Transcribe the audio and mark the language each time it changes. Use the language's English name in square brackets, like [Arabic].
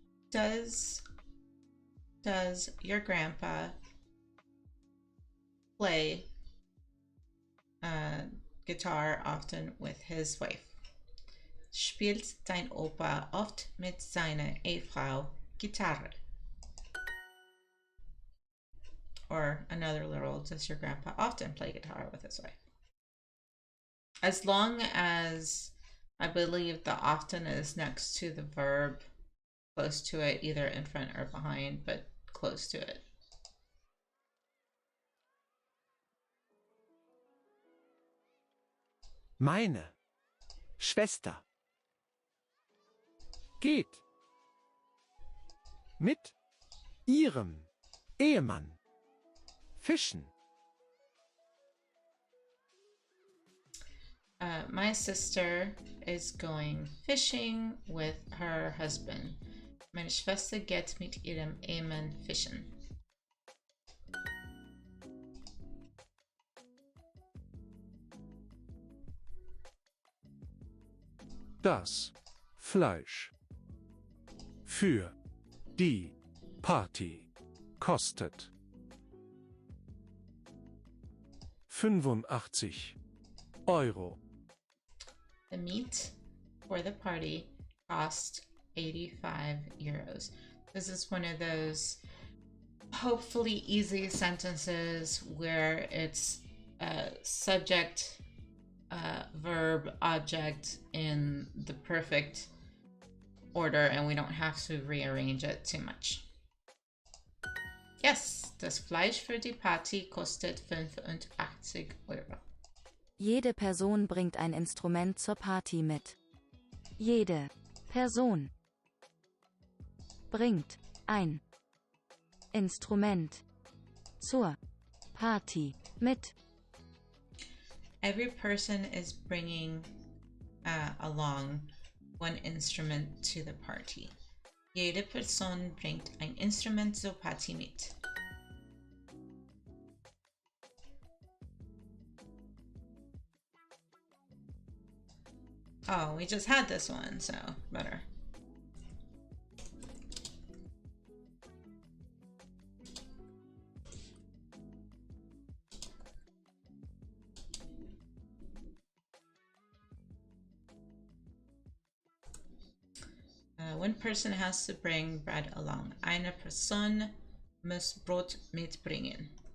[English] Does your grandpa play guitar often with his wife? [German] Spielt dein Opa oft mit seiner Ehefrau Gitarre? [English] Or another literal, does your grandpa often play guitar with his wife? As long as I believe the often is next to the verb, close to it, either in front or behind, but close to it. [German] Meine Schwester geht mit ihrem Ehemann fischen. [English] My sister is going fishing with her husband. [German] Meine Schwester geht mit ihrem Ehemann fischen. Das Fleisch für die Party kostet 85 Euro. [English] The meat for the party cost 85 euros. This is one of those hopefully easy sentences where it's subject, verb, object in the perfect order and we don't have to rearrange it too much. [German] Yes, das Fleisch für die Party kostet 85 Euro. Jede Person bringt ein Instrument zur Party mit. Jede Person bringt ein Instrument zur Party mit. [English] Every person is bringing along one instrument to the party. [German] Jede Person bringt ein Instrument zur Party mit. [English] Oh, we just had this one, so better. One person has to bring bread along. [German] Eine Person muss Brot mitbringen.